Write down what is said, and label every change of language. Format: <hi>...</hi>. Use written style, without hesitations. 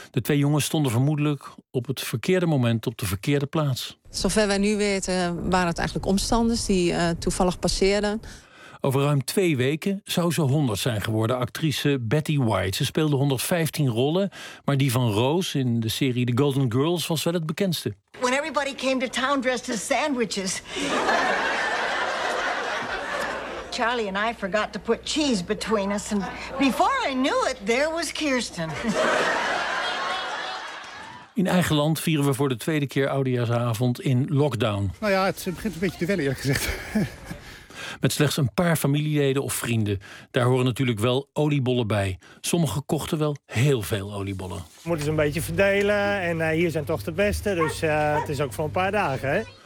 <nl>De twee jongens stonden vermoedelijk op het verkeerde moment op de verkeerde plaats. Zover wij nu weten waren het eigenlijk omstanders die toevallig passeerden. Over ruim 2 weken zou ze 100 zijn geworden, actrice Betty White. Ze speelde 115 rollen, maar die van Rose in de serie The Golden Girls was wel het bekendste.</nl> <en>When everybody came to town dressed as sandwiches. Charlie and I forgot to put cheese between us. And before I knew it, there was Kirsten.</en> <nl>In eigen land vieren we voor de tweede keer oudejaarsavond in lockdown. Nou ja, het begint een beetje te wennen, eerlijk gezegd. Met slechts een paar familieleden of vrienden. Daar horen natuurlijk wel oliebollen bij. Sommigen kochten wel heel veel oliebollen. We moeten ze een beetje verdelen en hier zijn toch de beste. Dus het is ook voor een paar dagen, hè?</nl>